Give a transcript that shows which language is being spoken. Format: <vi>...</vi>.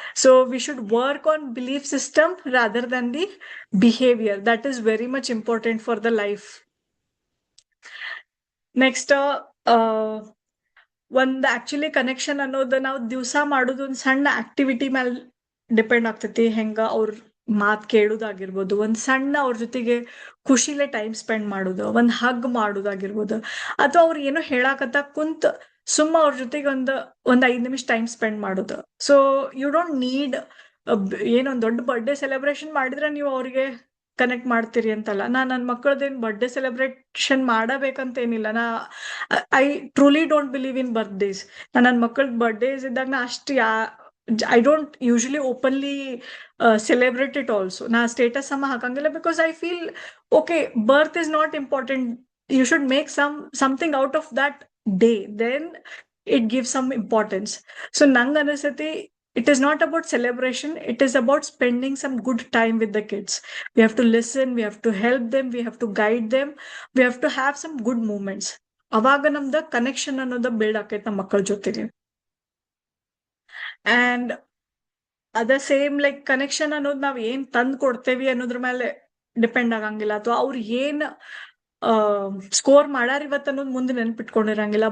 <en>So we should work on belief system rather than the behavior. That is very much important for the life.</en> <kn>Next, ಒಂದ್ actually connection ಅನ್ನೋದು ನಾವು ದಿವಸ ಮಾಡೋದು ಒಂದ್ ಸಣ್ಣ activity ಮೇಲೆ ಡಿಪೆಂಡ್ ಆಗ್ತೈತಿ. ಹೆಂಗ ಅವ್ರ ಮಾತ್ ಕೇಳುದಾಗಿರ್ಬೋದು, ಒಂದ್ ಸಣ್ಣ ಅವ್ರ ಜೊತೆಗೆ ಖುಷಿಲೇ ಟೈಮ್ ಸ್ಪೆಂಡ್ ಮಾಡೋದು, ಒಂದ್ ಹಗ್ ಮಾಡೋದಾಗಿರ್ಬೋದು, ಅಥವಾ ಅವ್ರು ಏನೋ ಹೇಳಾಕತ್ತ ಕುಂತ್ ಸುಮ್ಮ ಅವ್ರ ಜೊತೆಗೆ ಒಂದ್ 5 ನಿಮಿಷ ಟೈಮ್ ಸ್ಪೆಂಡ್ ಮಾಡೋದು. ಸೊ</kn> <en>you don't need</en> <kn>ಏನೊಂದ್ ದೊಡ್ಡ ಬರ್ಡೇ ಸೆಲೆಬ್ರೇಷನ್ ಮಾಡಿದ್ರೆ ನೀವು ಅವ್ರಿಗೆ ಕನೆಕ್ಟ್ ಮಾಡ್ತೀರಿ ಅಂತಲ್ಲ. ನನ್ನ ಮಕ್ಕಳದೇನ್ ಬರ್ಡೇ ಸೆಲೆಬ್ರೇಷನ್ ಮಾಡಬೇಕಂತ ಏನಿಲ್ಲ.</kn> <en>I truly don't believe in birthdays.</en> <kn>ನನ್ನ ಮಕ್ಕಳ ಬರ್ಡೇಸ್ ಇದ್ದಾಗ ನಾ ಅಷ್ಟು</kn> <en>I don't usually openly celebrate it also.</en> <kn>ನಾ ಸ್ಟೇಟಸ್ ಸಮ ಹಾಕಂಗಿಲ್ಲ,</kn> <en>Because I feel okay, birth is not important. You should make something out of that day, then it give some importance. So</en> <kn>ನಂಗೆ ಅನಿಸ್ತೈತಿ,</kn> <en>it is not about celebration, it is about spending some good time with the kids. We have to listen, we have to help them, we have to guide them, we have to have some good moments.</en> <kn>ಅವಾಗ ನಮ್ದ connection ಅನ್ನೋದು build ಆಕೈತೆ ನಮ್ಮ ಮಕ್ಕಳ ಜೊತೆಗೆ. And ಅದ same like connection ಅನ್ನೋದು ನಾವ್ ಏನ್ ತಂದ್ ಕೊಡ್ತೇವಿ ಅನ್ನೋದ್ರ ಮೇಲೆ ಡಿಪೆಂಡ್ ಆಗಂಗಿಲ್ಲ, ಅಥವಾ ಅವ್ರು ಏನ್ ಸ್ಕೋರ್ ಮಾಡಾರ ಇವತ್ತು ಅನ್ನೋದು ಮುಂದೆ ನೆನ್ಪಿಟ್ಕೊಂಡಿರಂಗಿಲ್ಲ.</kn>